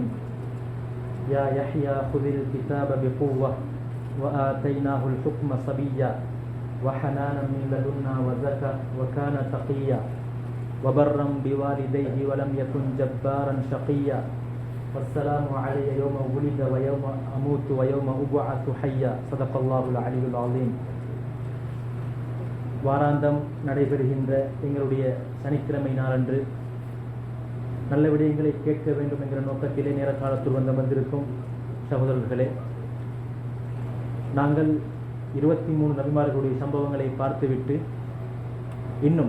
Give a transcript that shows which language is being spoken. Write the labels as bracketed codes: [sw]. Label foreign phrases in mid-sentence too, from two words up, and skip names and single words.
[ar] يا يحيى خذ الكتاب بقوة وآتيناه الحكم صبيا وحنانا من لدنا وزكاة وكان تقيا وبرا بوالديه ولم يكن جبارا شقيا والسلام علي يوم ولد ويوم أموت ويوم أبعث حيا صدق الله العلي العظيم. [ta] வாராந்தம் நடைபெறுகின்ற எங்களுடைய சனிக்கிழமை நாளன்று நல்ல விடயங்களை கேட்க வேண்டும் என்கிற நோக்கத்திலே நேர காலத்தில் வந்திருக்கும் சகோதரர்களே, நாங்கள் 23 நபிமார்களுடைய சம்பவங்களை பார்த்துவிட்டு இன்னும்